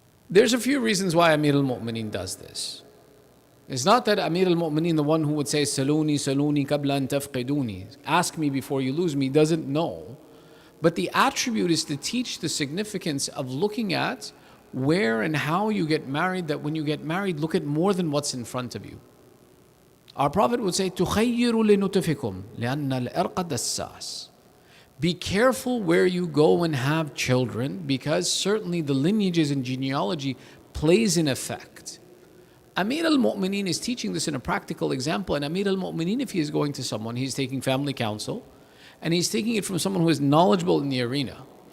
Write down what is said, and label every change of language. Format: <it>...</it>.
<en>There's a few reasons why Amir al-Mu'mineen does this. It's not that Amir al-Mu'mineen, the one who would say,</en> <ar>Saluni, Saluni, qabla an tafqiduni,</ar> <en>ask me before you lose me, doesn't know. But the attribute is to teach the significance of looking at where and how you get married, that when you get married, look at more than what's in front of you. Our Prophet would say,</en> <ar>تُخَيِّرُ لِنُطْفِكُمْ لِأَنَّ الْإِرْقَ دَسَّاسٌ.</ar> <en>Be careful where you go and have children, because certainly the lineages and genealogy plays in effect. Amir al-Mu'mineen is teaching this in a practical example, and Amir al-Mu'mineen, if he is going to someone, he's taking family counsel, and he's taking it from someone who is knowledgeable in the arena.</en>